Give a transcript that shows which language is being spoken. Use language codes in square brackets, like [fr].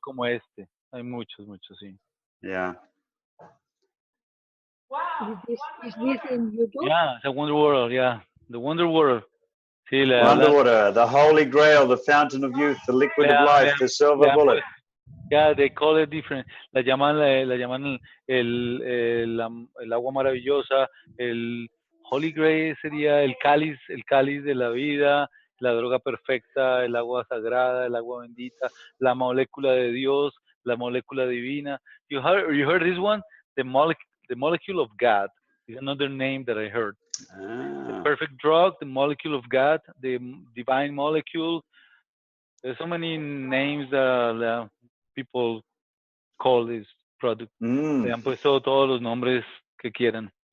[es] Como este. Hay muchos, sí. [en] Yeah. Wow. Is this in YouTube? Yeah, the Wonder World, yeah. The Wonder World. Sí, Wonder Water, the Holy Grail, the Fountain of Youth, the Liquid of Life, the Silver Bullet. Yeah, they call it different. [es] La llaman el agua maravillosa, el Holy Grail sería el cáliz de la vida, la droga perfecta, el agua sagrada, el agua bendita, la molécula de Dios, la molécula divina. [en] You heard this one? The molecule of God is another name that I heard. The perfect drug, the molecule of God, the divine molecule. There's so many names that people call this product. [es] Le han puesto todos los nombres que quieran.